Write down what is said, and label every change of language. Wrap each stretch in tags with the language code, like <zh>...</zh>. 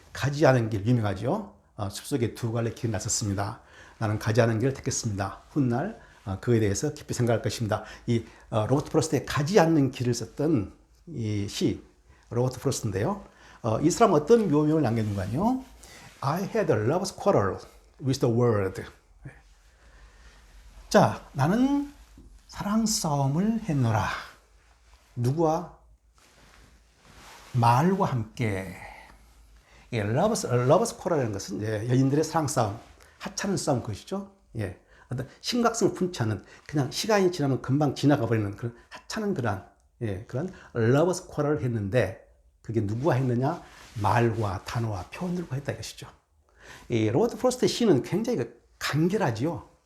<ko>가지 않은 길 유명하죠. 숲속에 2 갈래 길이 났었습니다. 나는 가지 않은 길을 택했습니다. 훗날 그에 대해서 깊이 생각할 것입니다. 이 로버트 프로스트의 가지 않는 길을 썼던 이 시 로버트 프로스트인데요. 이 사람은 어떤 묘명을 남겼는가요?</ko> <en>I had a lover's quarrel with the world.</en> <ko>자, 나는 사랑 싸움을 했노라. 누구와? 말과 함께. 러버스 quarrel이라는 것은 여인들의 사랑 싸움, 하찮은 싸움 것이죠. 어떤 심각성을 품지 않은 그냥 시간이 지나면 금방 지나가 버리는 그런 하찮은 그런 러버스 쿼러를 했는데 그게 누구와 했느냐? 말과 단어와 표현들과 했다 이것이죠. 이 로버트 프로스트의 시는 굉장히 간결하지요.</ko>